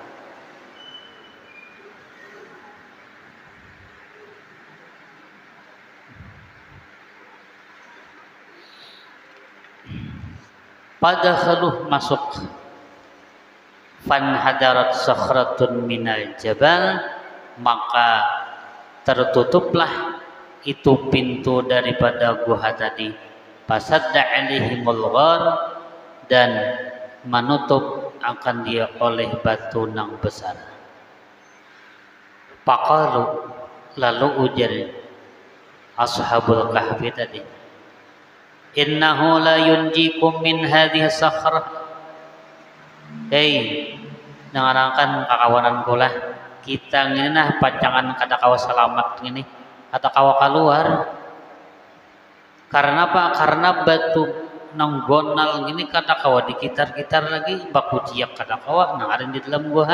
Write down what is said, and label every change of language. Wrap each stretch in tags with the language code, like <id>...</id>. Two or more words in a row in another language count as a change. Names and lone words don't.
<id>Pada khaluh masuk,</id> <ar>فانحدرت صخرة من الجبل,</ar> <id>maka tertutuplah itu pintu daripada gua tadi,</id> <ar>فسدت عليهم الغار,</ar> <id>dan</id> <bjn>menutup akan dia oleh batu nang besar. Faqalu, lalu ujar ashabul kahfi tadi,</bjn> <ar>إنه لا ينجيكم من هذه الصخرة.</ar> <bjn>Hei, dengarkan kakawanan kula, kita ini nah pacangan kada kawa selamat ini atau kawa keluar.</bjn> <id>Karena apa?</id> <bjn>Karena batu nanggonal ini kada kawa dikitar-kitar lagi, baku ciak kada kawa nangarin di dalam gua.</bjn>